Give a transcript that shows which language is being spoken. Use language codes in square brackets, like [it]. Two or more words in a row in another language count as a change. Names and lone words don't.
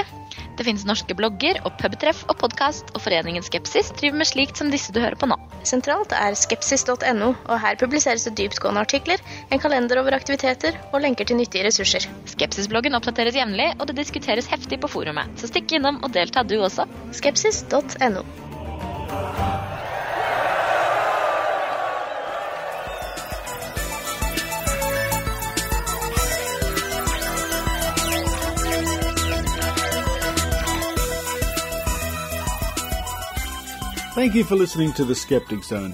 [no] Det finnes norske blogger og pubtreff og podcast, og foreningen Skepsis driver med slikt som disse du hører på nå. Sentralt er skepsis.no, og her publiseres det dyptgående artikler, en kalender over aktiviteter og lenker til nyttige ressurser. Skepsis-bloggen oppdateres jevnlig, og det diskuteres heftig på forumet. Så stikk innom og delta du også. Skepsis.no. [en] Thank you for listening to the Skeptic Zone.